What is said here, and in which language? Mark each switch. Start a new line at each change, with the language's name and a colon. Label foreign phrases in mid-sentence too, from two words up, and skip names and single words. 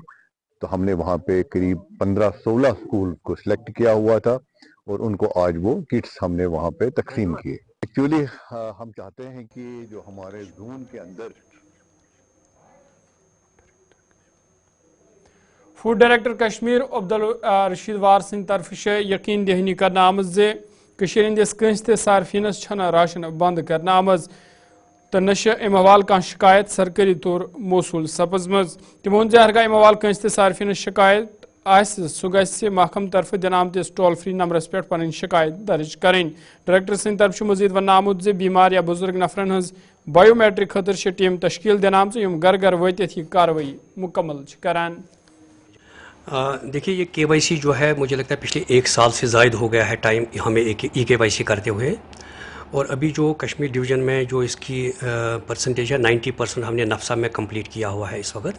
Hindi: तो हमने वहाँ पे करीब 15-16 स्कूल को सिलेक्ट किया हुआ था और उनको आज वो किट्स हमने वहाँ पे तकसीम किए। एक्चुअली हम चाहते हैं कि जो हमारे जोन के अंदर
Kashmiri: फूड डायरेक्टर कश्मीर अब्दुल रशीद वार सिंह तरफ यकीन दहनी करना आमज जे कशीर हंदिस कंस ते सार्फिनस छना राशन बंद करना आमज तो नश अम हवाल कह शिकायत सरकारी तौर मौसूल सपजमज तमो वोन हरगा अम हवाल कंस ते सार्फिनस शिकायत सह गि महकम तरफ दिन आमतिस
English: toll free numbers
Kashmiri: पे पन शिकायत दर्ज करें। डायरेक्टर सिंह तरफ मजीद वन आमुत जे बीमार या बुजुर्ग नफरन हज बायोमेट्रिक खतर टीम तश्कील दिन आम घर घर वतित यह कार्रवाई मुकम्मल करान।
Hindi: देखिए ये KYC जो है मुझे लगता है पिछले 1 साल से ज़ायद हो गया है टाइम हमें KYC करते हुए, और अभी जो कश्मीर डिवीज़न में जो इसकी परसेंटेज है 90% हमने नफ्सा में कंप्लीट किया हुआ है इस वक्त।